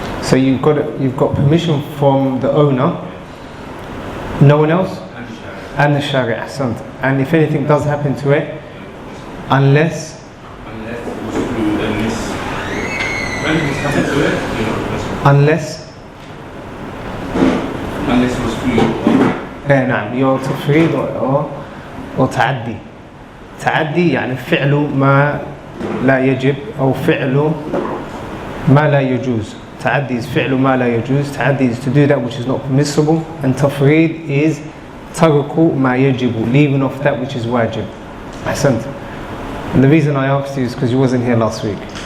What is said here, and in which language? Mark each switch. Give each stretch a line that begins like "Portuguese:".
English: So you've got permission from the owner, no one else, and the Shari, Hassan. And if anything does happen to it, unless it was through the when it happened to it, you're not responsible. Unless it was through your
Arabic: نعم
English: your
Arabic: تفريط أو تعدي. تعدي يعني فعل ما لا يجب أو فعل ما لا يجوز. تعدي
English: is
Arabic: فعل ما لا يجوز.
English: تعدي is to do that which is not permissible, and تفريط is
Arabic: ترك ما يجب,
English: leaving off that which is واجب.
Arabic: أحسنت.
English: And the reason I asked you is because you wasn't here last week.